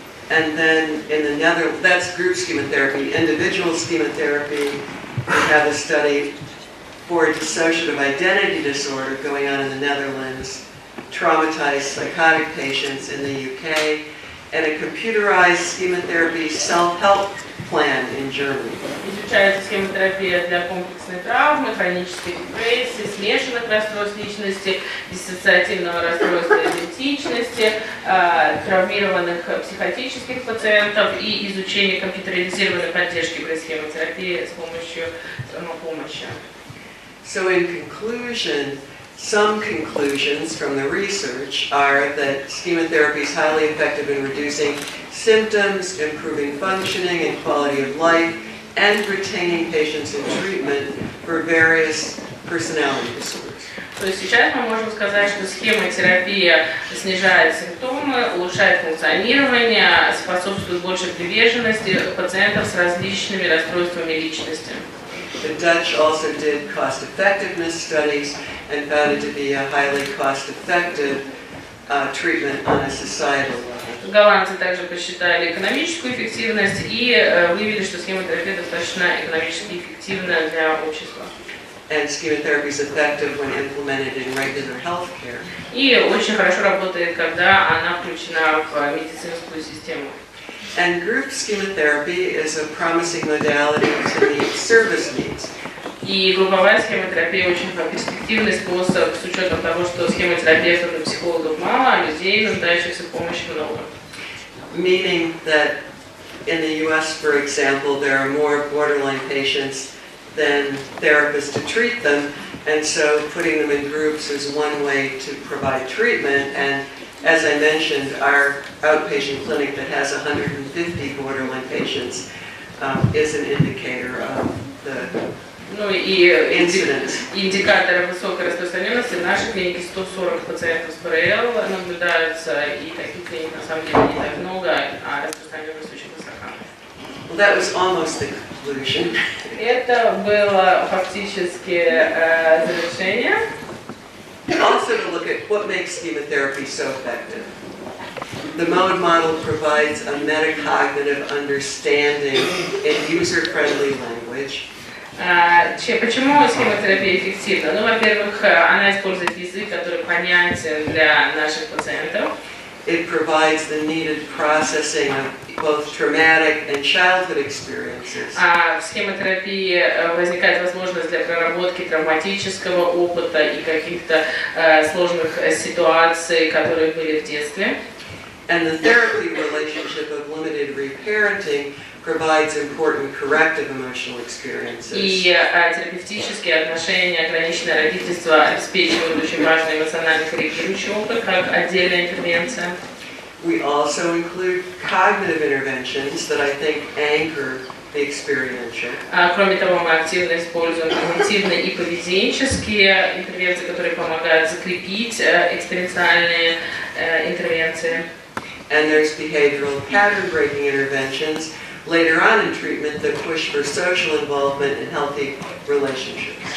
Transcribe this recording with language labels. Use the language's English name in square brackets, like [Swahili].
[English] And then in the Netherlands, that's group Schema-Therapy. Individual Schema-Therapy, we have a study for dissociative identity disorder going on in the Netherlands, traumatized psychotic patients in the UK, and a computerized Schema-Therapy self-help plan in Germany. [Russian] Изучается схемотерапия для комплексной травмы, хронической депрессии, смешанных расстройств личности, диссоциативного расстройства идентичности, травмированных психотических пациентов и изучение компьютеризированной поддержки при схемотерапии с помощью самопомощи. [English] So in conclusion, Some conclusions from the research are that schema-therapy is highly effective in reducing symptoms, improving functioning and quality of life, and retaining patients in treatment for various personality disorders. [Russian] То есть сейчас мы можем сказать, что схема-терапия снижает симптомы, улучшает функционирование, способствует большей приверженности пациентов с различными расстройствами личности. [English] The Dutch also did cost-effectiveness studies and found it to be a highly cost-effective treatment on a societal level. [Russian] Голландцы также посчитали экономическую эффективность и выявили, что схемотерапия достаточно экономически эффективна для общества. [English] And schema-therapy is effective when implemented in regular health care. [Russian] И очень хорошо работает, когда она включена в медицинскую систему. [English] And group schema-therapy is a promising modality to meet service needs. [Russian] И групповая схемотерапия очень перспективный способ с учетом того, что схемотерапевтов и психологов мало, а людей, нуждающихся в помощи, много. [English] Meaning that in the US, for example, there are more borderline patients than therapists to treat them, and so putting them in groups is one way to provide treatment. And as I mentioned, our outpatient clinic that has 150 borderline patients is an indicator of the incidence. [Russian] Индикаторы высокой распространенности в нашей клинике 140 пациентов с ПРЛ наблюдаются, и таких клиник на самом деле не так много, а распространенность очень высока. [English] Well, that was almost the conclusion. [Russian] Это было фактически завершение. [English] Also to look at what makes schema-therapy so effective. The mode model provides a metacognitive understanding in user-friendly language. [Russian] Почему схемотерапия эффективна? Ну, во-первых, она использует язык, который понятен для наших пациентов. [English] It provides the needed processing of both traumatic and childhood experiences. [Russian] В схемотерапии возникает возможность для проработки травматического опыта и каких-то сложных ситуаций, которые были в детстве. [English] And the therapy relationship of limited reparenting provides important corrective emotional experiences. [Russian] И терапевтические отношения, ограниченное родительство обеспечивают очень важный эмоционально корректирующий опыт, как отдельная интервенция. [English] We also include cognitive interventions that I think anchor the experiential. [Russian] Кроме того, мы активно используем когнитивные и поведенческие интервенции, которые помогают закрепить экспериенциальные интервенции. [English] And there's behavioral pattern-breaking interventions later on in treatment that push for social involvement and healthy relationships.